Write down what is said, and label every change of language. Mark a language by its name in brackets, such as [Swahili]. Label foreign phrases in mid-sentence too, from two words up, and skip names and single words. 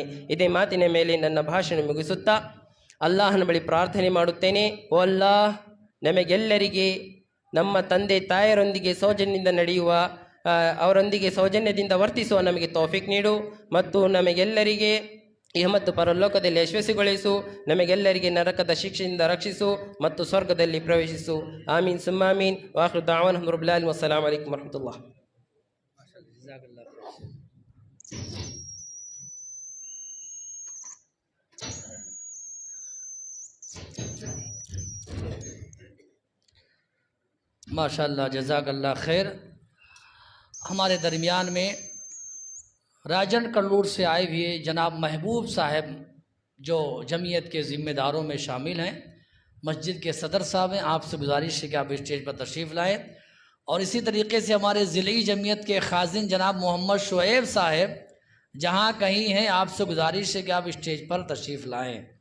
[Kannada] ಇದೇ ಮಾತಿನ ಮೇಲೆ ನನ್ನ ಭಾಷಣ ಮುಗಿಸುತ್ತಾ ಅಲ್ಲಾಹನ ಬಳಿ ಪ್ರಾರ್ಥನೆ ಮಾಡುತ್ತೇನೆ, ಓ ಅಲ್ಲಾಹ್, ನಮಗೆಲ್ಲರಿಗೆ ನಮ್ಮ ತಂದೆ ತಾಯರೊಂದಿಗೆ ಸೌಜನ್ಯದಿಂದ ನಡೆಯುವ, ಅವರೊಂದಿಗೆ ಸೌಜನ್ಯದಿಂದ ವರ್ತಿಸುವ ನಮಗೆ ತೌಫೀಕ್ ನೀಡು ಮತ್ತು ನಮಗೆಲ್ಲರಿಗೆ ಇಹ ಮತ್ತು ಪರಲೋಕದಲ್ಲಿ ಯಶಸ್ವಿಗೊಳಿಸು, ನಮಗೆಲ್ಲರಿಗೆ ನರಕದ ಶಿಕ್ಷೆಯಿಂದ ರಕ್ಷಿಸು ಮತ್ತು ಸ್ವರ್ಗದಲ್ಲಿ ಪ್ರವೇಶಿಸು. [Arabic] آمين ثم آمين. وآخر دعوانا الحمد لله رب العالمين. السلام عليكم ورحمة الله. ما شاء الله، جزاك الله خير. [Urdu] ہمارے درمیان میں راجن کلور سے آئے ہوئے جناب محبوب صاحب جو جمعیت کے ذمہ داروں میں شامل ہیں، مسجد کے صدر صاحب ہیں، آپ سے گزارش ہے کہ آپ اسٹیج پر تشریف لائیں. اور اسی طریقے سے ہمارے ضلعی جمعیت کے خازن جناب محمد شعیب صاحب جہاں کہیں ہیں، آپ سے گزارش ہے کہ آپ اسٹیج پر تشریف لائیں.